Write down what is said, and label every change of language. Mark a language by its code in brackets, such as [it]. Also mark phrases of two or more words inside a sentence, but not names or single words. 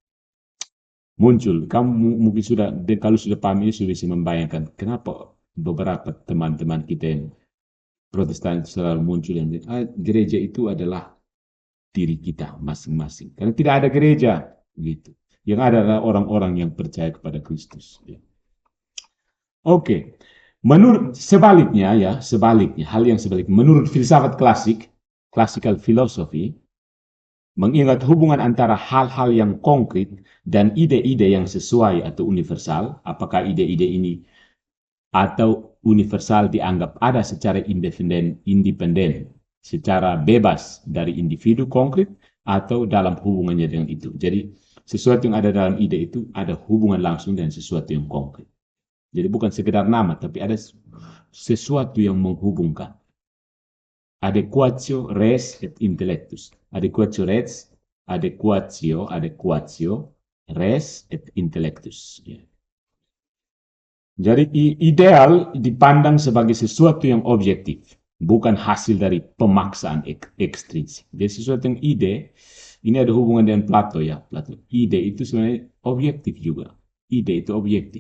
[id] Muncul, kamu mungkin sudah, kalau sudah paham ini sudah bisa membayangkan kenapa beberapa teman-teman kita yang Protestan selalu muncul yang gereja itu adalah diri kita masing-masing. Karena tidak ada gereja, gitu. Yang ada adalah orang-orang yang percaya kepada Kristus. Ya. Oke, menurut sebaliknya ya, sebaliknya hal yang sebaliknya. Menurut filsafat klasik, [en] classical philosophy, [id] mengingat hubungan antara hal-hal yang konkret dan ide-ide yang sesuai atau universal, apakah ide-ide ini atau universal dianggap ada secara independen, secara bebas dari individu konkret atau dalam hubungannya dengan itu. Jadi sesuatu yang ada dalam ide itu ada hubungan langsung dengan sesuatu yang konkret. Jadi bukan sekedar nama, tapi ada sesuatu yang menghubungkan. [la] Adequatio res et intellectus. Adequatio res, adequatio res et intellectus. [id] Ya. Jadi ideal dipandang sebagai sesuatu yang objektif, bukan hasil dari pemaksaan ekstrinsik. Jadi sesuatu yang ide, ini ada hubungan dengan Plato ya. Plato. Ide itu sebenarnya objektif juga. Ide itu objektif.